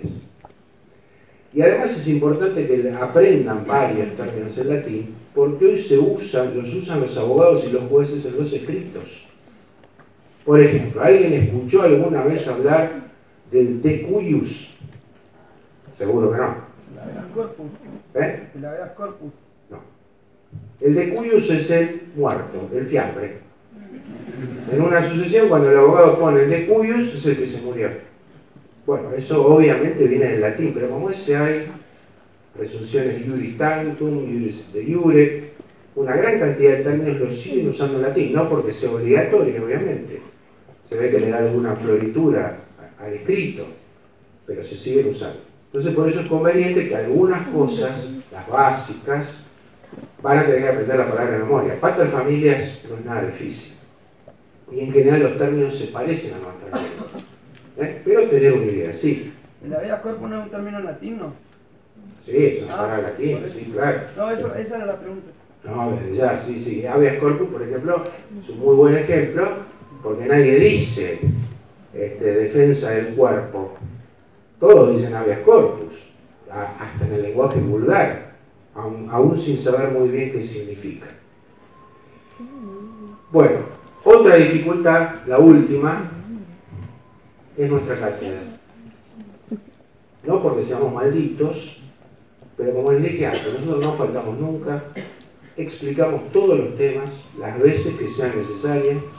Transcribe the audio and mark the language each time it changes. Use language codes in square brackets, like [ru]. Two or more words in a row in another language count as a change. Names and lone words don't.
[es] Y además es importante que aprendan varios términos en latín, porque hoy los usan los abogados y los jueces en los escritos. Por ejemplo, ¿alguien escuchó alguna vez hablar del [la] de cuius? [es] Seguro que no. [la] El habeas corpus. [es] ¿Eh? [la] El habeas corpus. [es] No. El [la] de cuius [es] es el muerto, el fiambre. En una sucesión, cuando el abogado pone el [la] de cuius, [es] es el que se murió. Bueno, eso obviamente viene del latín, pero como ese hay presunciones [la] iuris tantum, iuris de iure, [es] una gran cantidad de términos los siguen usando en latín, no porque sea obligatorio, obviamente. Se ve que le da alguna floritura al escrito, pero se siguen usando. Entonces por eso es conveniente que algunas cosas, las básicas, van a tener que aprender la palabra de memoria. Paterfamilias no es nada difícil. Y en general los términos se parecen a nuestra lengua. Pero tener una idea, sí. El [la] habeas corpus [es] no es un término en latín, ¿no? Sí, es una palabra latina, sí, claro. No, esa era la pregunta. No, desde ya, sí, sí. [la] Habeas corpus, [es] por ejemplo, es un muy buen ejemplo, porque nadie dice defensa del cuerpo. Todos dicen [la] habeas corpus, [es] hasta en el lenguaje vulgar, aún sin saber muy bien qué significa. Bueno, otra dificultad, la última, es nuestra cátedra. No porque seamos malditos, pero como les dije antes, nosotros no faltamos nunca, explicamos todos los temas las veces que sean necesarias.